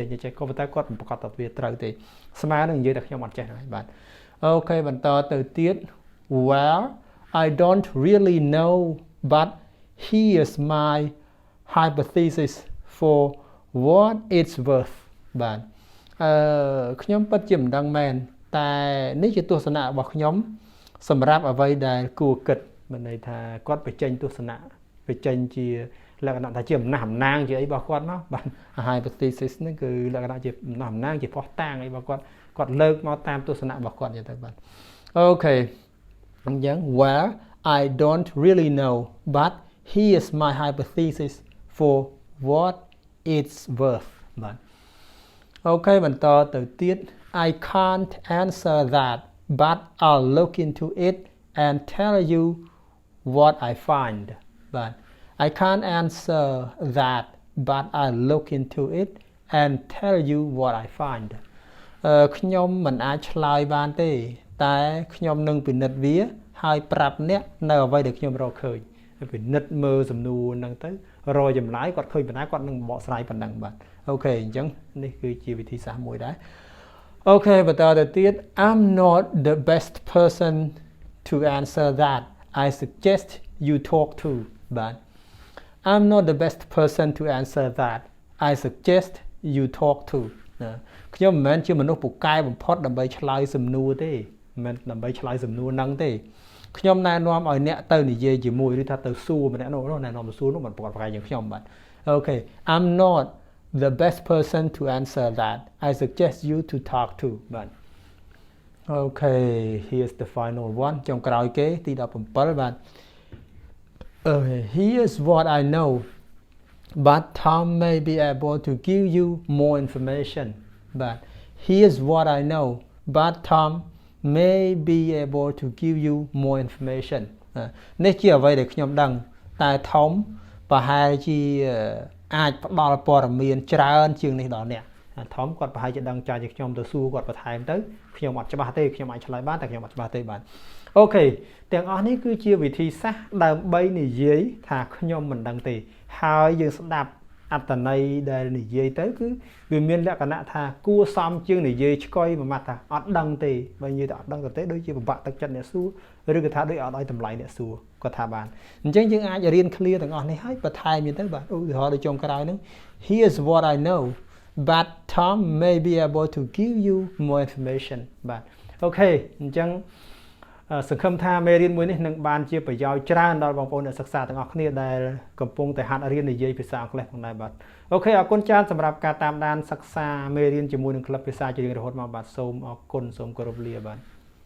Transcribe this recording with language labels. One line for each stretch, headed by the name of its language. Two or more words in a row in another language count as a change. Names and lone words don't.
Khmer: ក៏ប៉ុន្តែគាត់មិនប្រកាសថាវាត្រូវទេស្មើនឹងនិយាយតែខ្ញុំអត់ចេះហើយបាទអូខេបន្តទៅទៀត
English: well I don't really know but here's my hypothesis for what it's worth
Khmer: បាទខ្ញុំពិតជាមិនដឹងមែនតែនេះជាទស្សនៈរបស់ខ្ញុំសម្រាប់អ្វីដែលគួរគិតមានន័យថាគាត់បញ្ចេញទស្សនៈបញ្ចេញ ជាលក្ខណៈថាជាអំណះអំណាងជាអីរបស់គាត់មកបាទ hypothesis ហ្នឹងគឺលក្ខណៈជាអំណះអំណាងជាផុសតាងអីរបស់គាត់លើកមកតាមទស្សនៈរបស់គាត់អញ្ចឹងទៅបាទអូខេអញ្ចឹង
English: well I don't really know but here's my hypothesis for what it's worth
Khmer: បាទអូខេបន្តទៅទៀត
English: I can't answer that but I'll look into it and tell you what I find បាទ I can't answer that but I'll look into it and tell you what I find
Khmer: ខ្ញុំមិនអាចឆ្លើយបានទេតែខ្ញុំនឹងពិនិត្យវាហើយប្រាប់អ្នកនៅអ្វីដែល ខ្ញុំរកឃើញពិនិត្យមើលសំណួរហ្នឹងទៅរកចម្លើយគាត់ឃើញប៉ុណ្ណាគាត់នឹងបកស្រាយប៉ុណ្ណឹងបាទអូខេអញ្ចឹងនេះគឺជាវិធីសាស្ត្រមួយដែរអូខេ បន្តទៅទៀត
English: I'm not the best person to answer that I suggest you talk to បាទ I'm not the best person to answer that I suggest you talk to
Khmer: ខ្ញុំមិនមែនជាមនុស្សពូកែបំផុតដើម្បីឆ្លើយសំណួរទេមិនដើម្បីឆ្លើយសំណួរហ្នឹងទេខ្ញុំណែនាំឲ្យអ្នកទៅនិយាយជាមួយឬថាទៅសួរម្នាក់នោះណែនាំទៅសួរនោះមិនប្រកបប្រកែកជាងខ្ញុំបាទ
English: Okay I'm not the best person to answer that I suggest you to talk to
Khmer: បាទ
English: Okay here's the final one
Khmer: ចុងក្រោយគេទី17បាទ
English: Here's what I know but Tom may be able to give you more information but here's what I know but Tom may be able to give you more information
Khmer: នេះជាអ្វីដែលខ្ញុំដឹងតែ Tom ប្រហែលជាអាចផ្ដល់ព័ត៌មានច្រើនជាងនេះដល់អ្នក Tom គាត់ ប្រហែលជាដឹងចាជាខ្ញុំទៅសួរគាត់បន្ថែមទៅខ្ញុំអត់ច្បាស់ទេខ្ញុំអាចឆ្លើយបានតែខ្ញុំអត់ច្បាស់ទេបាទអូខេទាំងអស់នេះគឺជាវិធីសាស្ត្រដើម្បីនិយាយថាខ្ញុំមិនដឹងទេហើយ យើងស្ដាប់អត្តន័យដែលនិយាយទៅគឺវាមានលក្ខណៈថាគួរសមជាងនិយាយឆ្កុយមួយម៉ាត់ថាអត់ដឹងទេបើនិយាយថា អត់ដឹងទេដូចជាពិបាកទឹកចិត្តអ្នកសួរឬក៏ថាដូចអត់ឲ្យតម្លៃអ្នកសួរគាត់ថាបានអញ្ចឹងយើង អាចរៀន clear ទាំងអស់នេះហើយបន្ថែមទៀតទៅបាទឧទាហរណ៍ដូចចុងក្រោយហ្នឹង
English: Here's what I know but Tom may be able to give you more information
Khmer: បាទអូខេអញ្ចឹងសង្ឃឹមថាមេរៀនមួយនេះនឹងបានជាប្រយោជន៍ច្រើនដល់បងប្អូនអ្នកសិក្សាទាំងអស់គ្នាដែលកំពុងតែហាត់រៀននិយាយភាសាអង់គ្លេសផងដែរបាទអូខេអរគុណច្រើនសម្រាប់ការតាមដានសិក្សាមេរៀនជាមួយនឹងក្លឹបភាសាជារៀងរហូតមកបាទសូមអរគុណសូមគោរពលាបាទ